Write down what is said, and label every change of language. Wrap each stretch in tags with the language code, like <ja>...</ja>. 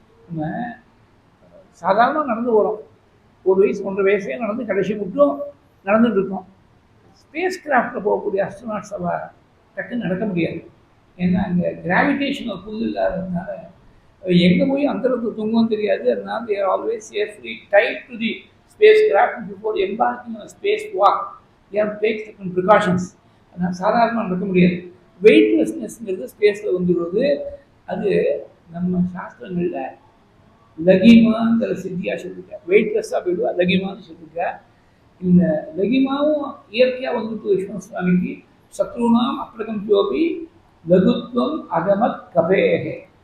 <ta>நம்ம சாதாரணமாக நடந்து போகிறோம். 1 வயசு 1.5 வயசே நடந்து கடைசி மட்டும் நடந்துட்டு இருக்கோம். ஸ்பேஸ் கிராஃப்டில் போகக்கூடிய அஸ்ட்ரோனாட்ஸ் எல்லாம் டக்குன்னு நடக்க முடியாது. ஏன்னா அங்கே கிராவிடேஷனல் புல் இல்லாததுனால எங்கே போய் அந்தரத்து தூங்கவும் தெரியாது.</ta> <en>அதனால they are always safely tied to the spacecraft before embarking on a space walk. They have to take certain precautions.</en> <ta>அதனால் சாதாரணமாக நடக்க முடியாது. வெயிட்லெஸ்னஸ்ங்கிறது ஸ்பேஸில் வந்துடுவது. அது நம்ம சாஸ்திரங்களில் லகிமாங்கிற சித்தியாக சொல்லியிருக்கேன். வெயிட்லெஸ்ஸாக போயிடுவா லகிமான்னு சொல்லியிருக்கேன். இந்த லகிமாவும் இயற்கையாக வந்துட்டு விஷ்ணு சுவாமிக்கு சத்ருணாம் அப்ரகம்பியோபி லகுத்வம் அகமத் கபேகே.</ta>